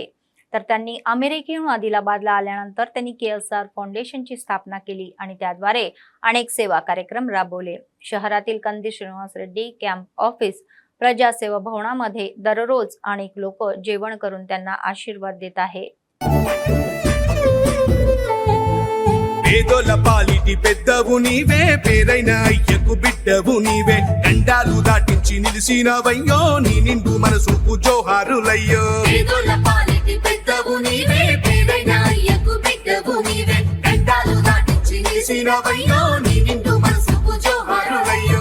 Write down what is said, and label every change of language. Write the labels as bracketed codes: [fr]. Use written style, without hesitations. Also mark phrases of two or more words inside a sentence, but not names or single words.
[mr] तर त्यांनी अमेरिकेहून आदिलाबादला आल्यानंतर त्यांनी KSR फाउंडेशनची स्थापना केली आणि त्याद्वारे अनेक सेवा कार्यक्रम राबवले। शहरातील कंदील श्रीनिवास रेड्डी कॅम्प ऑफिस प्रजासेवा भवनामध्ये दररोज अनेक लोक जेवण करून त्यांना आशीर्वाद देत आहे। [te] పేదోల పాలిటి పెద్దవు నీవే పేరైన అయ్యకు బిడ్డవు నీవే గండాలు దాటించి నిలిసినవయ్యో నీ నిండు మనసుకు జోహారులయ్యో పేదోల పాలిటి పెద్దవు నీవే పేరైన అయ్యకు బిడ్డవు నీవే గండాలు దాటించి నిలిసినవయ్యో నీ నిండు మనసుకు జోహారులయ్యో